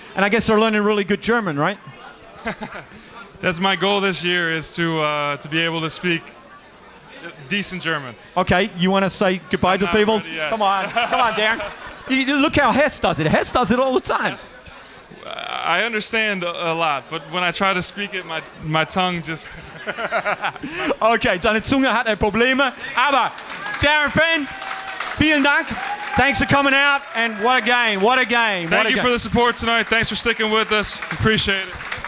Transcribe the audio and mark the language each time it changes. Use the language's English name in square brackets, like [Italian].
[English] And I guess they're learning really good German, right? That's my goal this year, is to be able to speak decent German. Okay, you want to say goodbye to people? Come on, Darren. Look how Hess does it. Hess does it all the time. I understand a lot, but when I try to speak it, my tongue just... [German] Okay, seine Zunge hat Probleme, aber Darren Fenn, vielen Dank. [English] Thanks for coming out, and what a game, what a game. Thank you for the support tonight. Thanks for sticking with us. Appreciate it.